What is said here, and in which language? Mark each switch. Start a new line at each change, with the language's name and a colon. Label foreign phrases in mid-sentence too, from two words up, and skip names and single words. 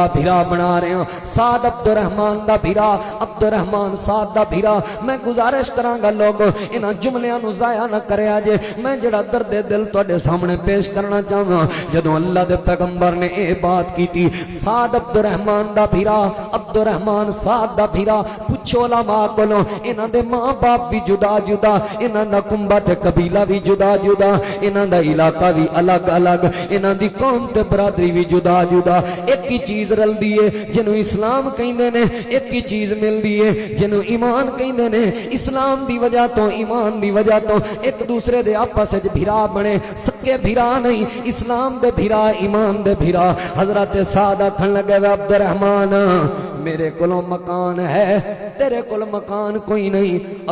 Punjabi: بھرا بنا رہا ہوں سعد عبد الرحمن دا بھرا عبد الرحمن سعد دا بھرا میں گزارش کراں گا لوگ انہاں جملیاں نو ضائع نہ کریا جے میں جڑا درد دل تواڈے سامنے پیش کرنا چاہاں جدوں اللہ دے پیغمبر نے اے بات کیتی سعد عبد الرحمن دا بھرا عبد الرحمن سعد دا بھرا پوچھو علماء کولوں انہاں دے ماں باپ بھی جدا جدا انہاں دا کنبہ تے قبیلہ بھی جدا جدا انہاں دا علاقہ بھی الگ الگ انہاں دی قوم تے برادری بھی جدا جدا ایک ہی چیز رل دیے جنوں اسلام کہندے نے ایک ہی چیز مل دیے جنوں ایمان کہندے نے اسلام دی وجہ تو ایمان دی وجہ تو ایک دوسرے دے آپس وچ بھرا بنے سکے بھرا نہیں اسلام دے بھرا ایمان دے بھرا حضرت سعد آکھن لگے وے عبد الرحمن میرے کولوں مکان ہے تیرے کول مکان کوئی نہیں